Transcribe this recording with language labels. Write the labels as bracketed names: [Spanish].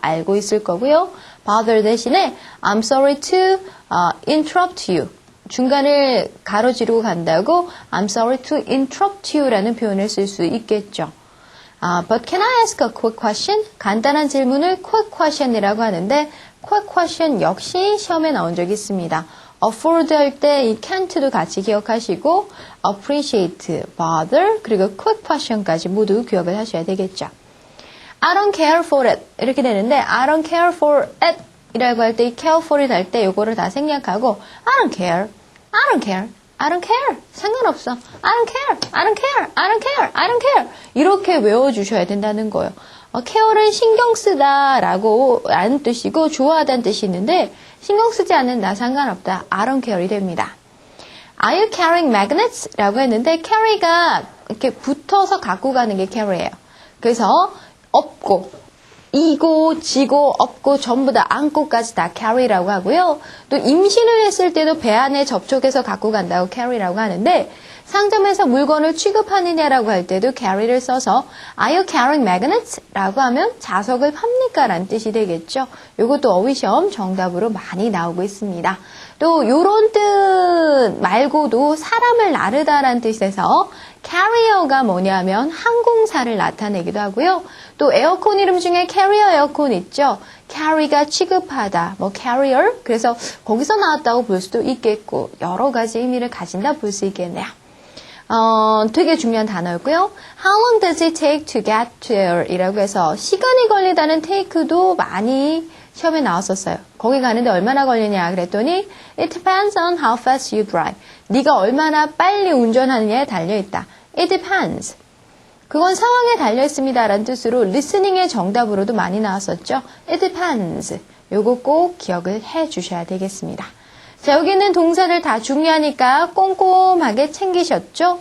[Korean] 알고 있을 거고요. [English] bother [Korean] 대신에 [English] I'm sorry to interrupt you. [Korean] 중간을 가로지르고 간다고 [English] I'm sorry to interrupt you [Korean] 라는 표현을 쓸 수 있겠죠. [English] But can I ask a quick question? [Korean] 간단한 질문을 quick question이라고 하는데 quick question 역시 시험에 나온 적이 있습니다. afford 할 때 이 can't도 같이 기억하시고 appreciate, bother, 그리고 quick passion까지 모두 기억을 하셔야 되겠죠. [English] I don't care for it [Korean] 이렇게 되는데 [English] I don't care for it [Korean] 이라고 할 때 [English] 이 care for it [Korean] 할 때 요거를 다 생략하고 [English] I don't care, I don't care, I don't care [Korean] 상관없어 [English] I don't care, I don't care, I don't care, I don't care [Korean] 이렇게 외워주셔야 된다는 거예요. care는 신경 쓰다 라고 라는 뜻이고 좋아하다는 뜻이 있는데 신경 쓰지 않는다 상관없다 [English] I don't care [Korean] 이 됩니다. [English] Are you carrying magnets? [Korean] 라고 했는데 carry가 이렇게 붙어서 갖고 가는 게 carry예요. 그래서 업고 이고 지고 업고 전부 다 안고까지 다 carry라고 하고요. 또 임신을 했을 때도 배 안에 접촉해서 갖고 간다고 carry라고 하는데 상점에서 물건을 취급하느냐라고 할 때도 carry를 써서 [English] Are you carrying magnets? [Korean] 라고 하면 자석을 팝니까? 라는 뜻이 되겠죠. 이것도 어휘시험 정답으로 많이 나오고 있습니다. 또 요런 뜻 말고도 사람을 나르다라는 뜻에서 carrier가 뭐냐면 항공사를 나타내기도 하고요. 또 에어컨 이름 중에 carrier 에어컨 있죠. carry가 취급하다, 뭐 carrier 그래서 거기서 나왔다고 볼 수도 있겠고 여러 가지 의미를 가진다 볼 수 있겠네요. 되게 중요한 단어였고요. [English] How long does it take to get there? [Korean] 이라고 해서 시간이 걸리다는 take도 많이 시험에 나왔었어요. 거기 가는데 얼마나 걸리냐 그랬더니 [English] It depends on how fast you drive. [Korean] 네가 얼마나 빨리 운전하느냐에 달려있다. [English] It depends. [Korean] 그건 상황에 달려있습니다. 라는 뜻으로 listening의 정답으로도 많이 나왔었죠. [English] It depends. [Korean] 요거 꼭 기억을 해 주셔야 되겠습니다. 자, 여기 있는 동사를 다 중요하니까 꼼꼼하게 챙기셨죠?